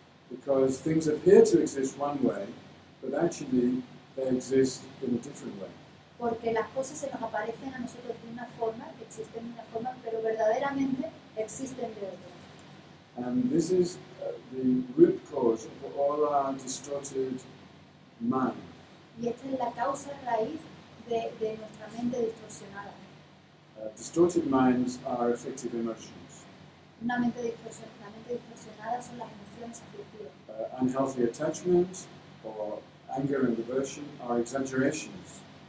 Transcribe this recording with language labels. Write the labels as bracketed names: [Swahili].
[English] Because things appear to exist one way, but actually they exist in a different way. [Spanish] Porque las cosas se nos aparecen a nosotros de una forma, que existen de una forma, pero verdaderamente existen de otra. [English] And this is the root cause of all our distorted mind. [Spanish] Y esta es la causa raíz de nuestra mente distorsionada. [English] Distorted minds are affective emotions. [Spanish] La mente distorsionada son las emociones aflictivas. [English] Unhealthy attachment or anger and aversion are exaggerations.